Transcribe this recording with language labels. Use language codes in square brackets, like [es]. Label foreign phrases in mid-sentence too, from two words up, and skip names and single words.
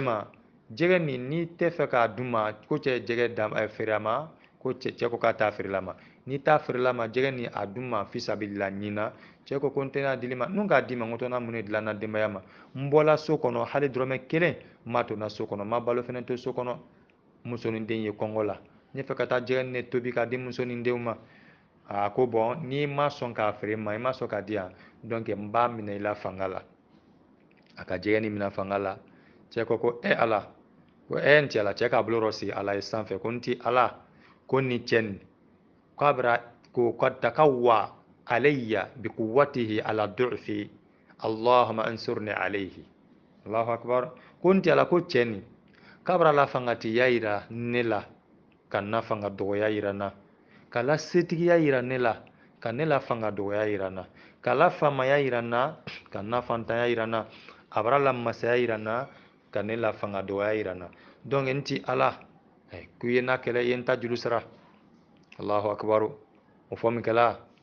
[bm] ma jɛgɛ nin n'i tɛ fɛ k'a dun ma ko cɛ ye jɛgɛ feere a ma ko cɛ ko k'a t'a feerela ma n'i t'a feerela ma jɛgɛ nin a dun ma fisabilila ɲina cɛ ko n tɛ n'a dili ma n k'a di ma n ko to n'a mun de dilan n na denbaya ma n bɔla so kɔnɔ hali dɔrɔmɛ kelen n m'a to n na so kɔnɔ n ma balo fɛnɛ to so kɔnɔ muso ni den ye kɔngɔ la n fɛ ka taa jɛgɛ nin de tobi k'a di muso ni denw ma a ko bɔn n'i ma sɔn k'a feere ma i ma sɔn k'a di yan donc n b'a minɛ i la fanga la a ka jɛgɛ nin minɛ fanga la cɛ ko ala ko n cɛ la cɛ k'a bolo sigi ala ye sanfɛ ko n ti ala ko ni cɛ nin k'a bɛra [ar] ko قد تقوى علي بقوته على ضعفي اللهم انصرني عليه الله أكبر [bm] ko n ti ala ko cɛ nin k'a bɛra la fangatiya yira ne la ka na fanga dɔgɔya yira n na ka la setigiya yira ne la ka ne la fanga dɔgɔya yira n na ka la faamaya yira n na ka na fantanya yira n na a bɛra la masaya yira n na ka ne la fanga dɔgɔya yira n na donc n ti ala k'u ye n'a kɛlɛ i ye n ta juru sara [ar] الله أكبر [bm] o fɔ min kɛla